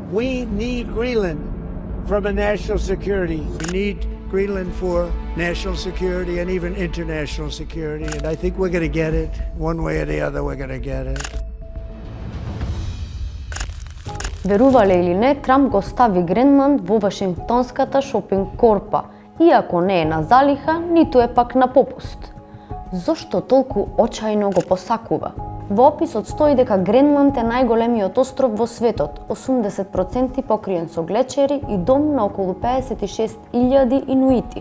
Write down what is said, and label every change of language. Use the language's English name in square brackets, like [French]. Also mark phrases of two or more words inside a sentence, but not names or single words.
[English] We need Greenland from a national security. We need Greenland for national security and even international security. And I think we're going to get it. One way or the other, we're going to get it. [Macedonian] Верувале или не, Трамп го стави Гренланд во Вашингтонската шопинг корпа, иако не е на залиха, ниту е пак на попуст. Зошто толку очајно го посакува? Во описот стои дека Гренланд е најголемиот остров во светот, 80% покриен со глечери и дом на околу 56.000 инуити.